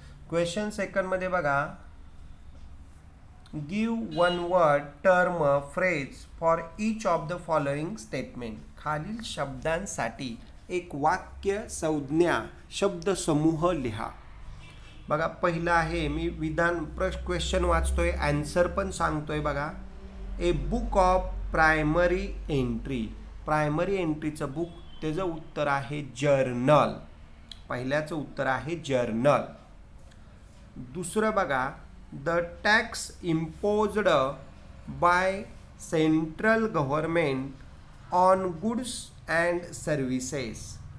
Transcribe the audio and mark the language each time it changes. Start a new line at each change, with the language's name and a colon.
Marathi: Question सेकंडमध्ये बघा,
English: Give one word term phrase for each of the following statement.
Marathi: खालील शब्दांसाठी एक वाक्य, संज्ञा, शब्दसमूह लिहा. बघा पहिला आहे, मी विधान क्वेश्चन वाचतोय, ॲन्सर पण सांगतोय.
English: बघा, a book of primary entry.
Marathi: Primary एंट्रीचं book, त्याचं उत्तर आहे जर्नल. पहिल्याचं उत्तर आहे जर्नल. दुसरं बघा,
English: The tax imposed by central government on goods and services.